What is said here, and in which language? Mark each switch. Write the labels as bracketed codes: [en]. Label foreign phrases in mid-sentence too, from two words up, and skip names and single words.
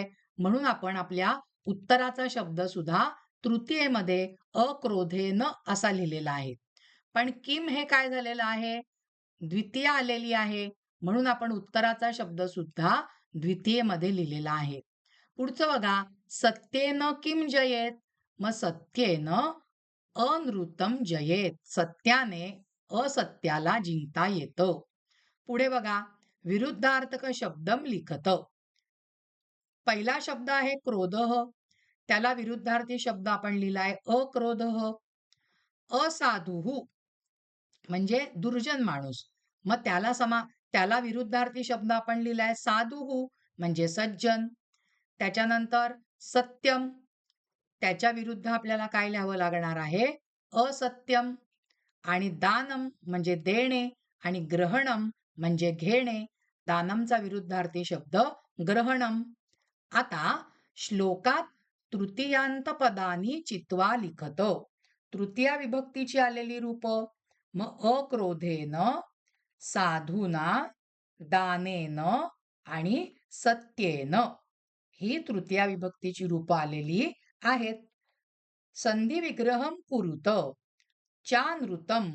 [mr] म्हणून आपण आपल्या उत्तराचा शब्द सुद्धा तृतीयेमध्ये अक्रोधेन असा लिहिलेला आहे. पण किम हे काय झालेलं आहे? द्वितीय आलेली आहे. म्हणून आपण उत्तराचा शब्द सुद्धा द्वितीयेमध्ये लिहिलेला आहे. पुढचं बघा, [sa] सत्येन किम जयेत? मग सत्येन अनृतम जयेत. [mr] सत्याने असत्याला जिंकता येतं. पुढे बघा, [sa] विरुद्धार्थक शब्दम लिखत. [mr] पहिला शब्द आहे क्रोधः. त्याला विरुद्धार्थी शब्द आपण लिहिलाय अक्रोधः. असाधुः म्हणजे दुर्जन माणूस. मग त्याला विरुद्धार्थी शब्द आपण लिहिलाय साधुः म्हणजे सज्जन. त्याच्यानंतर सत्यम, त्याच्या विरुद्ध आपल्याला काय लिहावं लागणार आहे? असत्यम. आणि दानम म्हणजे देणे आणि ग्रहणम म्हणजे घेणे. दानमचा विरुद्धार्थी शब्द ग्रहणम. आता श्लोकात तृतीयांत [sa] पदानी चित्वा लिखत. [mr] तृतीया विभक्तीची आलेली रूप मग अक्रोधेन, साधूना, दानेन आणि सत्येन ही तृतीया विभक्तीची रूप आलेली आहेत. [sa] संधी विग्रहम कुरुत. चा नृतम.